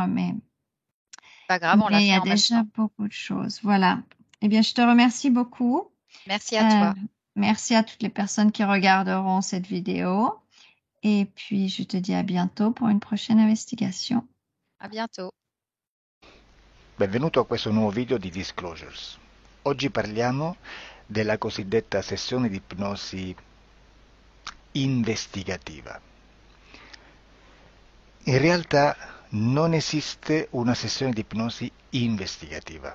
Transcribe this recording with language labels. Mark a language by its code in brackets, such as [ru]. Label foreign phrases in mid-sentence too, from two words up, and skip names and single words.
[fr] Pas grave, on l'a mais il y fait a en même déjà temps. beaucoup de choses. Voilà. Eh bien, je te remercie beaucoup. Merci à Euh, toi. merci à toutes les personnes qui regarderont cette vidéo. Et puis, je te dis à bientôt pour une prochaine investigation. À bientôt. [it] Benvenuto a questo nuovo video di Disclosures. Oggi parliamo della cosiddetta sessione di ipnosi investigativa. In realtà non esiste una sessione di ipnosi investigativa.